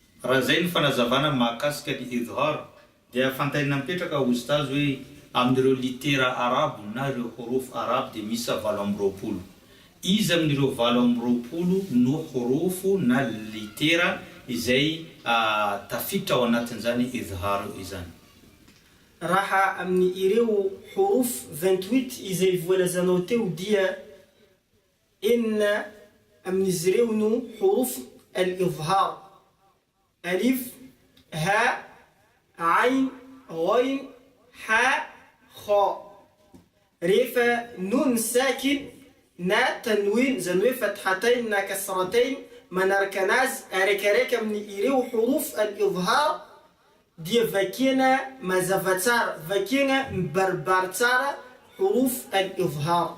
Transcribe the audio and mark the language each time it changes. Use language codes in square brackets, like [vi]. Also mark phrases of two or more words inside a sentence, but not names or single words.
[mg] raha zay ny fanazavana mahakasika ny idhar dia fantaina mipetraka ostazy hoe amin'ireo litera arabo na ireo horof arabo dia misy 8 izy amin'ireo 8 no horofo na litera izay tafiditra ao anatin'izany idhar izany. raha amin'ny ireo huruf 28 izay voalazanao teo dia enina amin'izy ireo no [ar] huruf al-idhar: alif, ha, ain, ghain, ha, kha. [mg] rehefa nun sakin na tanwin zany hoe fathatain na kasratain manaraka anazy arakaraka amin'ny ireo [ar] huruf al-idhar [mg] dia vakena mazava tsara, vakena mibaribary tsara [ar] huruf al-idhar.